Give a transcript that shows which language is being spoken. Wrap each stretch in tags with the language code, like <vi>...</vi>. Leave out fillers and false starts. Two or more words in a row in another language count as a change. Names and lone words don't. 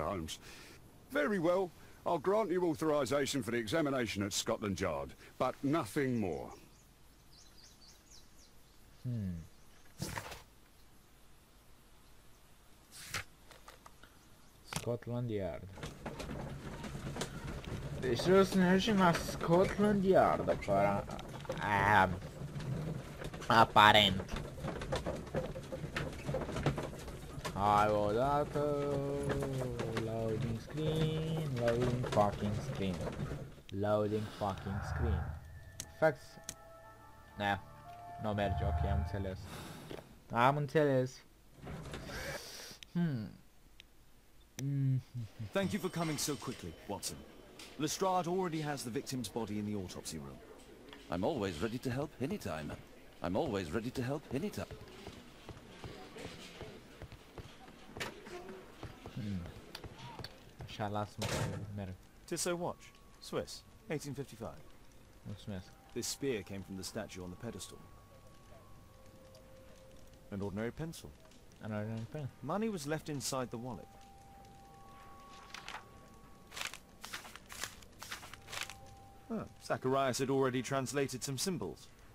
<en>Holmes. Very well. I'll grant you authorization for the examination at Scotland Yard, but nothing more. Scotland Yard.</en> <ro>Deci trebuie să ne ducem la Scotland Yard, aparent. Hai o dată.</ro> <en>Loading screen, loading fucking screen. Loading fucking screen. Fax.</en> <ro>Ne, nu merge, ok, am înțeles. Am înțeles.</ro> <en>Thank you for coming so quickly, Watson. Lestrade already has the victim's body in the autopsy room. I'm always ready to help anytime. I'm always ready to help anytime.</en> <ro>Așa, lasă-mă să merg.</ro> <en>Tissot watch, Swiss, 1855.</en> <ro>Mulțumesc.</ro> <en>This spear came from the statue on the pedestal. An ordinary pencil. An ordinary pen. Money was left inside the wallet. Oh, Zacharias had already translated some symbols.</en>